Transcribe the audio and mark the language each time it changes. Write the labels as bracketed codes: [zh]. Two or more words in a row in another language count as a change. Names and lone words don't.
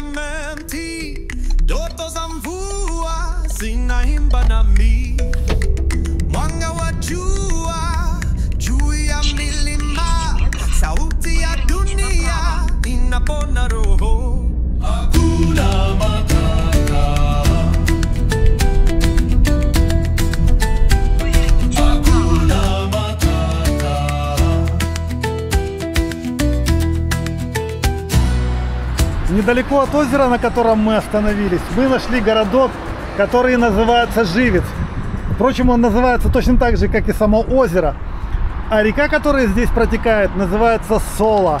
[sw] mti, ndoto za mvua zinaimba nami, mwanga wa jua juu ya milima, sauti ya dunia inapona roho. Hakuna matata, hakuna matata. [ru] Недалеко от озера, на котором мы остановились, мы нашли городок, который называется Живец. Впрочем, он называется точно так же, как и само озеро. А река, которая здесь протекает, называется Сола.